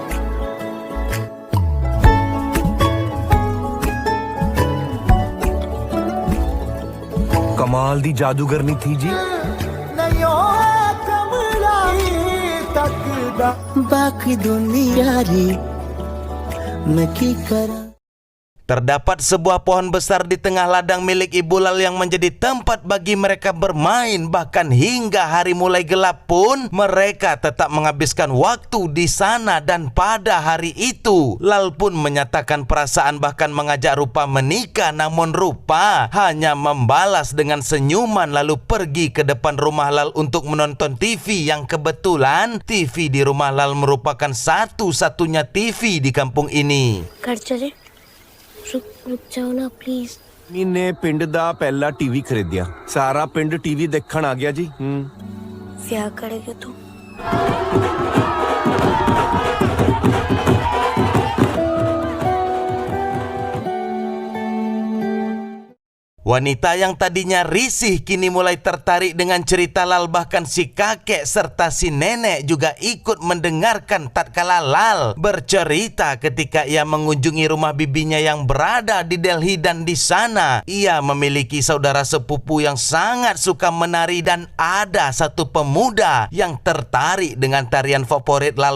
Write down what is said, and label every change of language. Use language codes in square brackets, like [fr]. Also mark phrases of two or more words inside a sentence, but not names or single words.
[pa] ਕਮਾਲ ਦੀ ਜਾਦੂਗਰਨੀ ਥੀ ਜੀ. ਬਾਕੀ ਦੁਨੀਆ ਰੀ ਮੈਂ ਕੀ ਕਰਾਂ. [id] Terdapat sebuah pohon besar di tengah ladang milik Ibu Lal yang menjadi tempat bagi mereka bermain. Bahkan hingga hari mulai gelap pun mereka tetap menghabiskan waktu di sana. Dan pada hari itu Lal pun menyatakan perasaan bahkan mengajak Rupa menikah. Namun Rupa hanya membalas dengan senyuman lalu pergi ke depan rumah Lal untuk menonton TV, yang kebetulan TV di rumah Lal merupakan satu-satunya TV di kampung ini. [hi] घर चले. रुक जाओ ना प्लीज. [pa] ਨੇ ਪਿੰਡ ਦਾ ਪਹਿਲਾ ਟੀਵੀ ਖਰੀਦਿਆ. ਸਾਰਾ ਪਿੰਡ ਟੀਵੀ ਦੇਖਣ ਆ ਗਿਆ ਜੀ. [hi] ब्याह करेगे तू? [id] Wanita yang tadinya risih kini mulai tertarik dengan cerita Lal. Bahkan si kakek serta si nenek juga ikut mendengarkan tatkala Lal bercerita ketika ia mengunjungi rumah bibinya yang berada di Delhi, dan di sana ia memiliki saudara sepupu yang sangat suka menari dan ada satu pemuda yang tertarik dengan tarian favorit Lal.